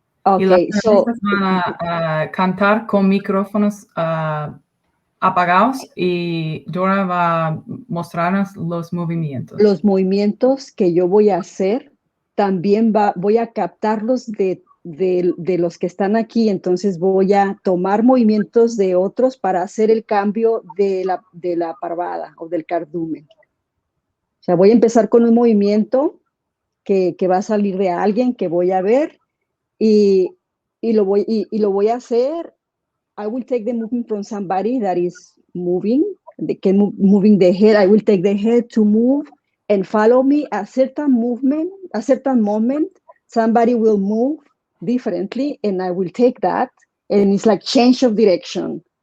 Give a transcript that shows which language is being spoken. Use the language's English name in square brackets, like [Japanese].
[English] Okay, so [Spanish] van a cantar con micrófonos apagados, y Dora va a mostrarnos los movimientos. Los movimientos que yo voy a hacer, también voy a captarlos de los que están aquí, entonces voy a tomar movimientos de otros para hacer el cambio de la parvada o del cardumen. O sea, voy a empezar con un movimiento que va a salir de alguien que voy a ver y lo voy a hacer. [English] I will take the movement from somebody that is moving the head. I will take the head to move and follow me a certain movement, a certain moment. somebody will move differently, and I will take that, and it's like change of direction.